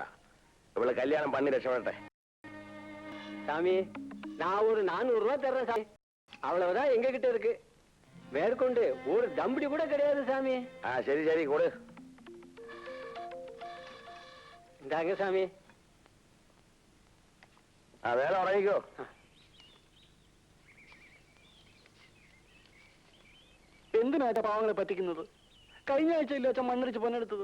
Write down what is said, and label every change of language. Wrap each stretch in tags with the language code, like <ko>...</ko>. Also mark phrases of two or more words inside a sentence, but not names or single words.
<ta>இவ்வளவு கல்யாணம் பண்ணி ரசப்பட்டேன். சாமி நான் ஒரு 400 ரூபாய் தர்றேன் சாமி. அவ்வளவுதான் எங்க கிட்ட இருக்கு. மேற்கொண்டு ஒரு தம்படி கூட கிடையாது சாமி. சரி சரி கொடு. இந்தாங்க சாமி.</ta> <ml>വേല ഉറങ്ങിക്കോ. എന്തിനാ പാവങ്ങളെ പറ്റിക്കുന്നത്? കഴിഞ്ഞ ആഴ്ച ഇല്ല അച്ഛൻ മണ്ണിടിച്ച് പൊന്നെടുത്തത്.</ml>